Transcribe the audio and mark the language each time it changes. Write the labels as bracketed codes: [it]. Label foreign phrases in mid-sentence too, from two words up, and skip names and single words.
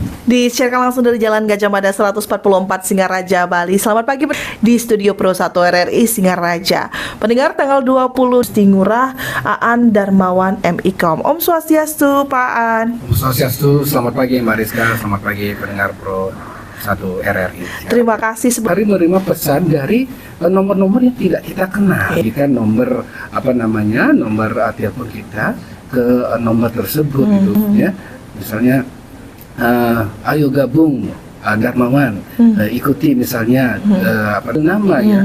[id] Disiarkan langsung dari Jalan Gajah Mada 144 Singaraja, Bali. Selamat pagi di Studio Pro 1 RRI Singaraja. Pendengar, tanggal 20 Stingurah Aan Darmawan MIKOM. [ban] Om Swastiastu, Pak Aan. Om Swastiastu, [id] selamat pagi Mbak Rizka, selamat pagi pendengar Pro 1 RRI. Terima kasih. Hari menerima pesan dari nomor-nomor yang tidak kita kenal. Kan nomor nomor telepon kita ke nomor tersebut gitu ya. Misalnya ayo gabung Darmawan, ikuti misalnya nama ya.